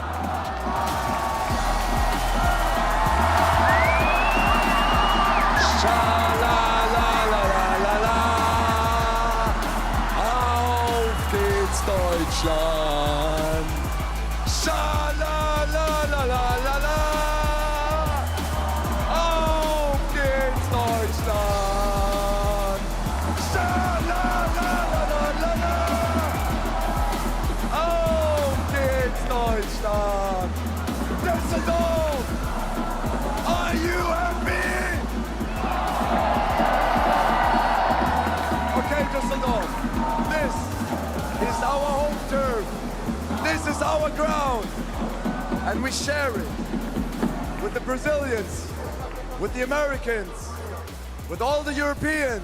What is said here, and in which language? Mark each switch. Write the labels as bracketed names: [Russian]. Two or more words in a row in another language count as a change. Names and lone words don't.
[German] Deutschland. Scha-la-la-la-la-la-la. Auf geht's Deutschland. Scha-la-la-la-la-la-la. Auf geht's Deutschland. [English] Düsseldorf, are you happy? Okay, Düsseldorf, this is our home turf. This is our ground. And we share it with the Brazilians, with the Americans, with all the Europeans.